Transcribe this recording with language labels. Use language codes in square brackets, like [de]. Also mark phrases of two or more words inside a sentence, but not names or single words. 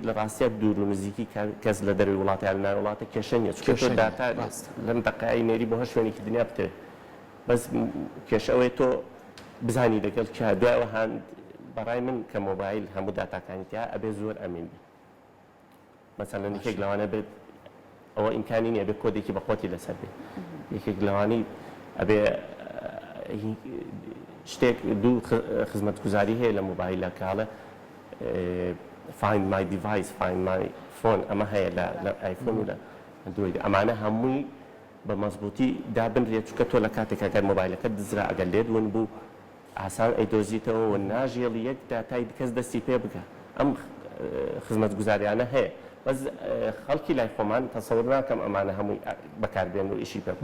[ckb] لە ڕاستیە دوور و نزیکی کەس لە دەروی وڵاتیان لە ناو وڵاتە کێشە نیە چونکە تۆ داتا لەم دەقای نێری بۆ هەر شوێنێکی دنیا بتێ بەس کێشەوەی تۆ بزانی لەگەڵ کە دوایەوە هەند بەڕای من کە مۆبایل هەموو داتاکانی تیا ئەبێ زۆر ئەمین بێت مەسەلەن یەکێک لەوانە بێت ئەوە ئیمکانی نییە بێ کۆدێکی بەخۆتی لەسەر بێت یەکێک لەوانی ئەبێ شتێک دوو خزمەتگوزاری هەیە لە مۆبایلە کاڵە [en] find my device find my phone [ckb] ئەمە هەیە لە ئایفۆن و لە ئەندروید ئەمانە هەمووی بە مەزبوطی دابنرێت چونکە تۆ لە کاتێک ئەگەر مۆبایلەکەت دزرا ئەگەر لێت ون بوو ئاسان ئەیدۆزیتەوە و ناژێڵی یەک داتای کەس دەستی پێ بکە ئەم خزمەتگوزاریانە هەیە بەس خەڵکی لای خۆمان تەسەور ناکەم ئەمانە هەمووی بەکاربێن و ئیشی پێ